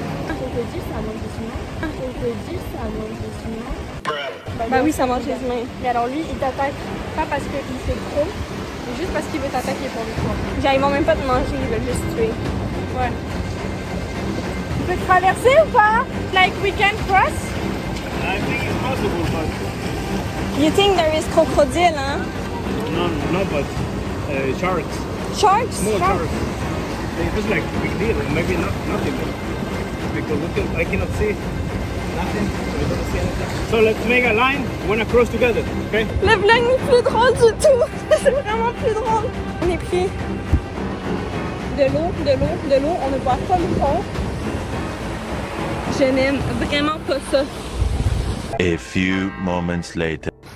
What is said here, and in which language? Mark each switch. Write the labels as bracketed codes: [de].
[fr] On peut dire ça mange des humains. On peut dire ça mange des humains. Bah oui, ça mange les humains. Mais alors lui, il t'attaque pas parce qu'il fait trop, mais juste parce qu'il veut t'attaquer pour le coup. Genre, ils vont même pas te manger, ils veulent juste tuer. Ouais. Tu peux traverser ou pas? [en] Like we can cross? I think it's possible, but You think there is crocodile, hein? no, but sharks, Sharks? small sharks. They just like big deal, maybe not nothing, because I cannot see nothing. So we don't see anything. So let's make a line. We wanna cross together, okay? [fr] Le vlog n'est plus drôle du tout. C'est vraiment plus drôle. On est pris de l'eau, on ne voit pas le fond. Je n'aime vraiment pas ça. [en] A few moments later.